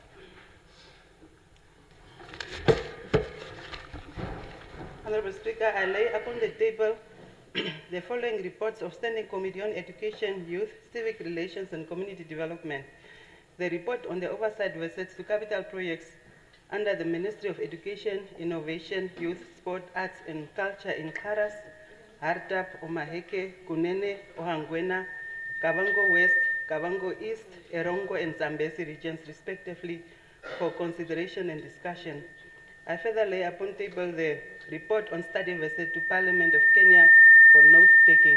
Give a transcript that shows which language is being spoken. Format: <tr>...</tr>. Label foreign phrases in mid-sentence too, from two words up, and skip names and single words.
<en>Honorable Speaker, I lay upon the table the following reports of Standing Committee on Education, Youth, Civic Relations and Community Development. The report on the oversight visits to capital projects under the Ministry of Education, Innovation, Youth, Sport, Arts and Culture in Karas, Hardap, Omaheke, Kunene, Ohangwena, Kavango West, Kavango East, Erongo and Zambezi regions respectively for consideration and discussion. I further lay upon table the report on study visit to Parliament of Kenya for note-taking.</en>